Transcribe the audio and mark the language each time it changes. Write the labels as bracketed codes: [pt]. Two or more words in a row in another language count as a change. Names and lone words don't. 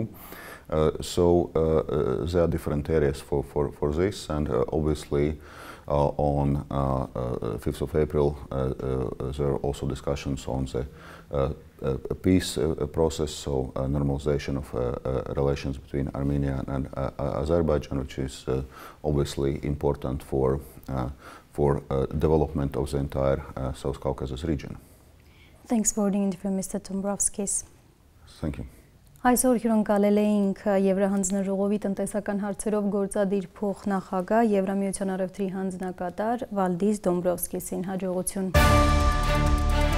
[en] So there are different areas for this, and obviously on 5th of April there are also discussions on the peace process, so normalization of relations between Armenia and Azerbaijan, which is obviously important for development of the entire South Caucasus region. Thanks for the interview, Mr. Dombrovskis. Thank you. [hy] Այսօր հյուրընկալել էինք Եվրահանձնաժողովի տնտեսական հարցերով գործադիր փոխնախագահ Եվրամիության առևտրի հանձնակատար Վալդիս Դոմբրովսկիսին։ Հաջողություն։